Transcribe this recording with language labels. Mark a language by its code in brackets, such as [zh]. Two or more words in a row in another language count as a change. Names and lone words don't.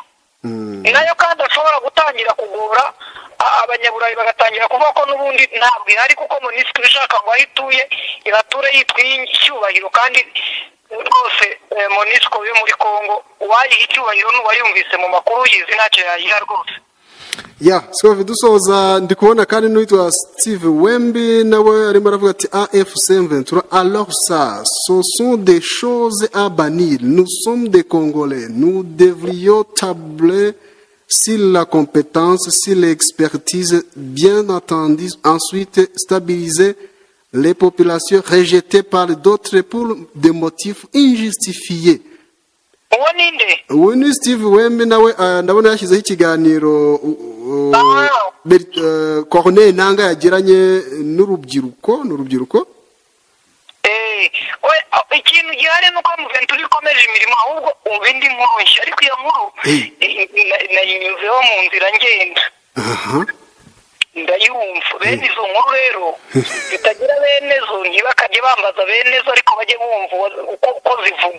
[rw] Nayo kandi ashobora gutangira kugura abanyaburayi bagatangira kuvuga ko n'ubundi ntabwo ihari kuko MONUSCO ibishaka ngo aho ituye irature yitwiye icyubahiro, kandi rwose MONUSCO yo muri Kongo uwayiha icyubahiro n'uwayumvise mu makuru yizi ntacyo yayiha rwose. Sikovi dusoza ndi kubona kandi n'uwitwa Steve Wembi nawe arimo aravuga ati [fr] AFC M23 alors ça ce sont des choses à bannir, nous sommes des Congolais, nous devrions tabler sur la compétence, sur l'expertise, bien entendu ensuite stabiliser les populations rejetées par d'autres pour des motifs injustifiés. [rw] uwo ninde? uwo ni Steve Wembe nawe ndabona yashyizeho ikiganiro Corneille Nanga yagiranye n'urubyiruko ikintu gihari nuko M23 ikomeje imirimo ahubwo umva indi nkuru nshya ariko iyo nkuru nayinyuzeho mu nzira ngenda ndayumva bene izo nkuru rero zitagira bene zo ntibakajye bambaza bene zo ariko bajye bumva uko zivugwa